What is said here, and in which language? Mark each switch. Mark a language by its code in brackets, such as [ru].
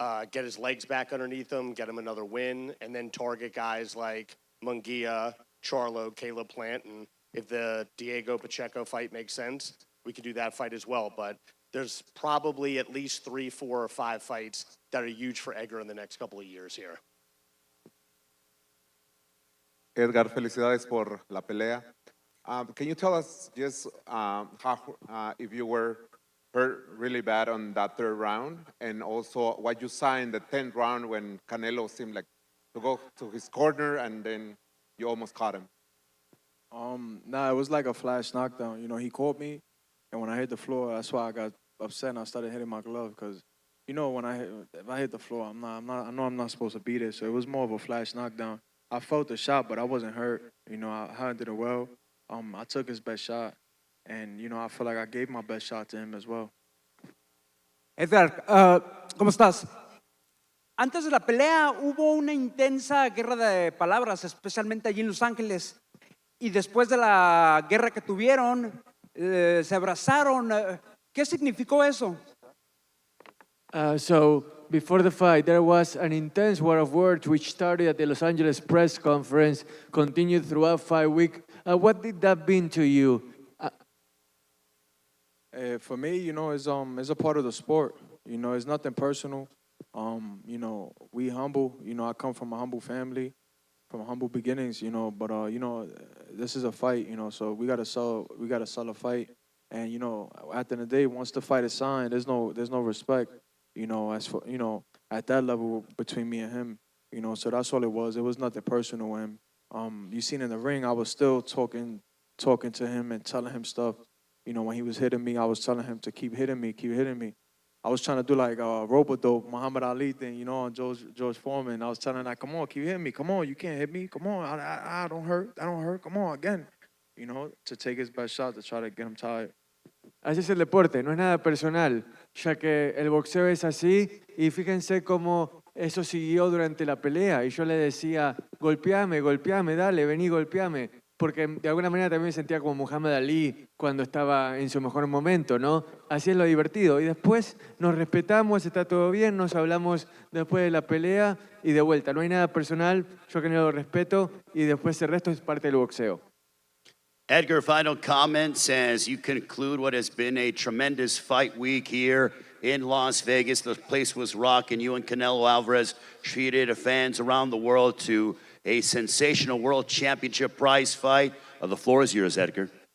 [en] get his legs back underneath him, get him another win, and then target guys like Munguia, Charlo, Caleb Plant, and if the Diego Pacheco fight makes sense, we could do that fight as well. But there's probably at least 3, 4, or 5 fights that are huge for Edgar in the next couple of years here. [es] Edgar, felicidades por la pelea. [en] Can you tell us just how, if you were hurt really bad on that third round, and also what you saw in the 10th round when Canelo seemed like to go to his corner and then you almost caught him? Nah, it was like a flash knockdown. You know, he caught me, and when I hit the floor, that's why I got upset and I started hitting my glove because, you know, if I hit the floor, I know I'm not supposed to beat it. So it was more of a flash knockdown. I felt the shot, but I wasn't hurt. You know, I handled it well. I took his best shot, and you know, I feel like I gave my best shot to him as well. [es] Edgar, ¿cómo estás? Antes de la pelea hubo una intensa guerra de palabras, especialmente allí en Los Ángeles. Y después de la guerra que tuvieron, se abrazaron. ¿Qué significó eso? [en] So before the fight, there was an intense war of words which started at the Los Angeles press conference, continued throughout 5 weeks. What did that mean to you? For me, you know, it's a part of the sport. You know, it's nothing personal. You know, we humble. You know, I come from a humble family, from humble beginnings. You know, but you know, this is a fight. You know, so we gotta sell a fight. And you know, at the end of the day, once the fight is signed, there's no respect. You know, as for, you know, at that level between me and him. You know, so that's all it was. It was nothing personal. And you seen in the ring, I was still talking to him and telling him stuff. You know, when he was hitting me, I was telling him to keep hitting me. I was trying to do like a rope-a-dope, Muhammad Ali thing, you know, on George Foreman. I was telling him, like, come on, keep hitting me. Come on, you can't hit me. Come on, I don't hurt. Come on, again. You know, to take his best shot to try to get him tired. [es] Así es el deporte, no es nada personal, ya que el boxeo es así y fíjense cómo eso siguió durante la pelea y yo le decía, golpeame, dale, vení, golpeame, porque de alguna manera también me sentía como Muhammad Ali cuando estaba en su mejor momento, ¿no? Así es lo divertido y después nos respetamos, está todo bien, nos hablamos después de la pelea y de vuelta, no hay nada personal, yo que no lo respeto y después el resto es parte del boxeo. [en] Edgar, final comments as you conclude what has been a tremendous fight week here in Las Vegas. The place was rocking. You and Canelo Alvarez treated fans around the world to a sensational world championship prize fight. The floor is yours, Edgar.